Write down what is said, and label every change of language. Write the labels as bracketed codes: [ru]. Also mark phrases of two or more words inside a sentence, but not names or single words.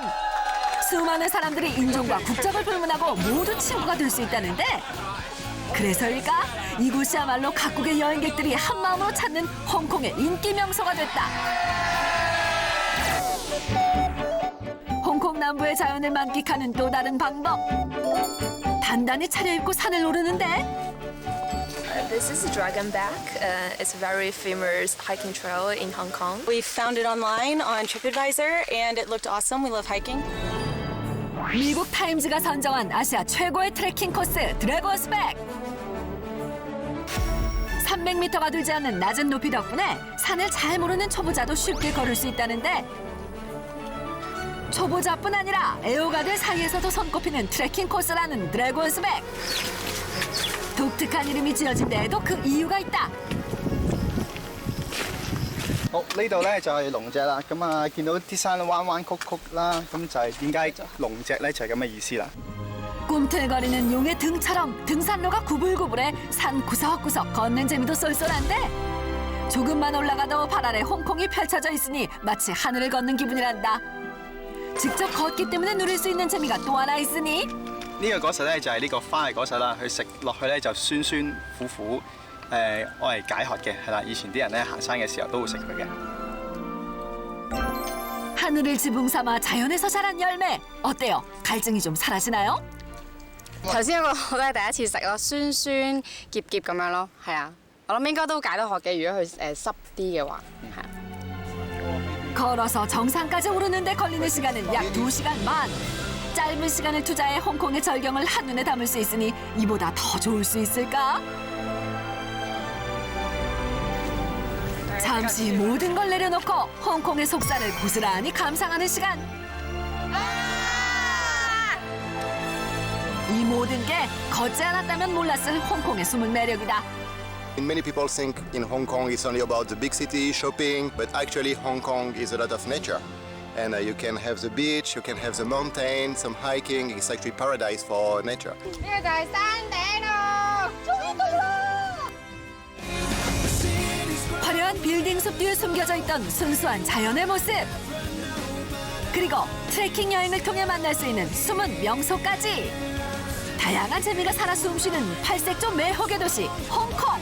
[ko] 수많은 사람들이 인종과 국적을 불문하고 모두 친구가 될 수 있다는데, 그래서일까? 이곳이야말로 각국의 여행객들이 한마음으로 찾는 홍콩의 인기 명소가 됐다. 홍콩 남부의 자연을 만끽하는 또 다른 방법. 단단히 차려입고 산을 오르는데, [en] This is Dragon Back. It's a very famous hiking trail in Hong Kong. We found it online on TripAdvisor, and it looked awesome. We love hiking. [ko] 미국 타임즈가 선정한 아시아 최고의 트레킹 코스 드래곤스 백. 300m가 되지 않는 낮은 높이 덕분에 산을 잘 모르는 초보자도 쉽게 걸을 수 있다는데, 초보자뿐 아니라 애호가들 사이에서도 손꼽히는 트레킹 코스라는 드래곤스 백. 독특한 이름이 지어진 데에도 그 이유가 있다. [yue] 好，呢度咧就係龍脊啦。咁啊，見到啲山彎彎曲曲啦，咁就係點解龍脊咧就係咁嘅意思啦。 [ko] 꿈틀거리는 용의 등처럼 등산로가 구불구불해 산 구석구석 걷는 재미도 쏠쏠한데, 조금만 올라가도 발 아래 홍콩이 펼쳐져 있으니 마치 하늘을 걷는 기분이란다. 직접 걷기 때문에 누릴 수 있는 재미가 또 하나 있으니, [yue] 呢個果實咧就係呢個花嘅果實啦，佢食落去咧就酸酸苦苦，愛嚟解渴嘅，係啦。以前啲人咧行山嘅時候都會食佢嘅。 [ko] 하늘을 지붕 삼아 자연에서 자란 열매. 어때요? 갈증이 좀 사라지나요? [yue] 頭先嗰個我都係第一次食咯，酸酸澀澀咁樣咯，係啊，我諗應該都解得渴嘅，如果佢濕啲嘅話，係啊。 [ko] 걸어서 정상까지 오르는데 걸리는 시간은 약 2시간 반. 짧은 시간을 투자해 홍콩의 절경을 한눈에 담을 수 있으니 이보다 더 좋을 수 있을까? 잠시 모든 걸 내려놓고 홍콩의 속살을 고스란히 감상하는 시간. 이 모든 게 걷지 않았다면 몰랐을 홍콩의 숨은 매력이다. [en] Many people think in Hong Kong it's only about the big city shopping, but actually Hong Kong is a lot of nature. And you can have the beach, you can have the mountain, some hiking. It's actually paradise for nature. [ko] 화려한 빌딩 숲 뒤에 숨겨져 있던 순수한 자연의 모습. 그리고 트레킹 여행을 통해 만날 수 있는 숨은 명소까지. 다양한 재미가 살아 숨쉬는 팔색조 매혹의 도시 홍콩.